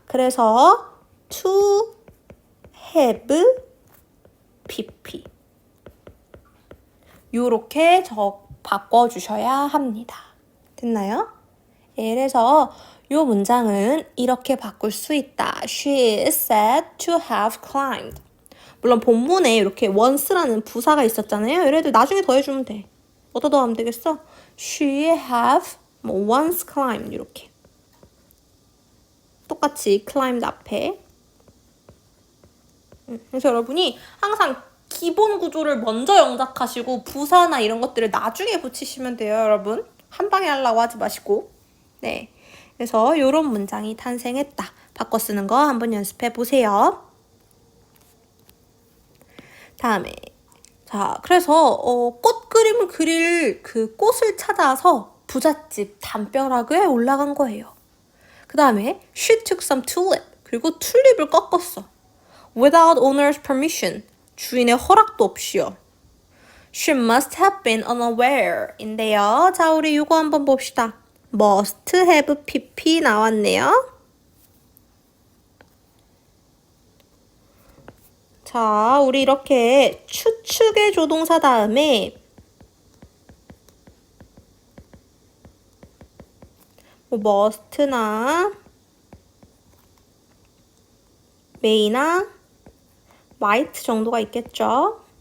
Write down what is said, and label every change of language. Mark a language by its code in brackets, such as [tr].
[ko] 그래서 to have pp 요렇게 바꿔주셔야 합니다. 됐나요? 그래서 이 문장은 이렇게 바꿀 수 있다. [en] She is said to have climbed. [ko] 물론 본문에 이렇게 once라는 부사가 있었잖아요. 얘네들 나중에 더해주면 돼. 어디다 더하면 되겠어? [en] She have once climbed [ko] 이렇게. 똑같이 climbed 앞에. 그래서 여러분이 항상 기본 구조를 먼저 영작하시고 부사나 이런 것들을 나중에 붙이시면 돼요, 여러분. 한 방에 하려고 하지 마시고. 네. 그래서 이런 문장이 탄생했다. 바꿔 쓰는 거 한번 연습해 보세요. 다음에 자, 그래서 꽃 그림을 그릴 그 꽃을 찾아서 부잣집 담벼락에 올라간 거예요. 그 다음에 [en] she took some tulip. [ko] 그리고 튤립을 꺾었어. [en] Without owner's permission. [ko] 주인의 허락도 없이요. [en] She must have been unaware [ko] 인데요. 자, 우리 이거 한번 봅시다. must have pp 나왔네요. 자, 우리 이렇게 추측의 조동사 다음에 뭐 must나 may나 might 정도가 있겠죠.